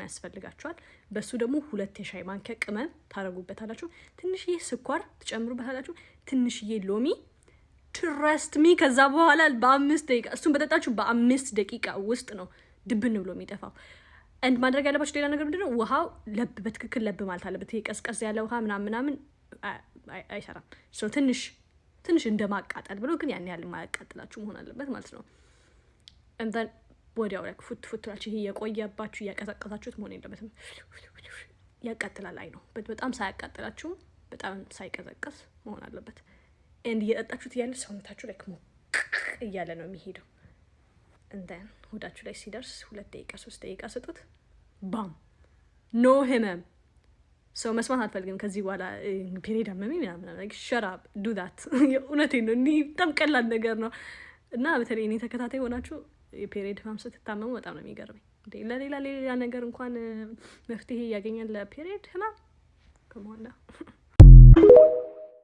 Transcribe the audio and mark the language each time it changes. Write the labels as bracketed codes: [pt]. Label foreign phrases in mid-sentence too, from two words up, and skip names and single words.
[am] ያስፈልጋችኋል በሱ ደግሞ 2 የሻይ ማንኪያ ቅመም ታረጉበታላችሁ ትንሽዬ ስኳር ትጨምሩበታላችሁ ትንሽዬ ሎሚ [en] trust me [am] ከዛ በኋላ በ5 ደቂቃ እሱን በጠጣችሁ በ5 ደቂቃ ውስጥ ነው ድብን ብሎ የሚጠፋው and ማድረግ ያለባችሁ ሌላ ነገር ምንድነው ውሃው ለብ በትክክል ለብ ማለት አለበት ይሄ ቀዝቀዝ ያለ ውሃ ምናምን አይሰራም ሶ ትንሽ እንደማቃጠል ብሎ ግን ያን ያህል ማያቃጥላችሁ መሆን አለበት ማለት ነው [en] and then [am] ወዲያው ላይ ፉትላችሁ ይሄ የቆየባችሁ ያቀዘቀዛችሁት መሆን የለበትም ያቃጥላል አይ ነው በጣም ሳያቃጥላችሁ በጣም ሳይቀዘቀዝ መሆን አለበት and እየጠጣችሁት ያለ ሰውነታችሁ ላይ እያለ ነው የሚሄደው [en] and then [am] ሆዳችሁ ላይ ሲደርስ 2 ደቂቃ 3 ደቂቃ ስጡት ባም ኖ ህመም ሰው መስማት አልፈልግም ከዚህ በኋላ ፔሪድ አመመኝ ምናምን [en] like shut up do that [am] እውነቴን ነው እኔ በጣም ቀላል ነገር ነው እና በተለይ እኔ ተከታታይ ሆናችሁ የፔሪድ ህመም ስትታመሙ በጣም ነው የሚገርመኝ እንዴ ለሌላ ነገር እንኳን መፍትሄ ያገኛል ለፔሪድ ህመም ከመሆን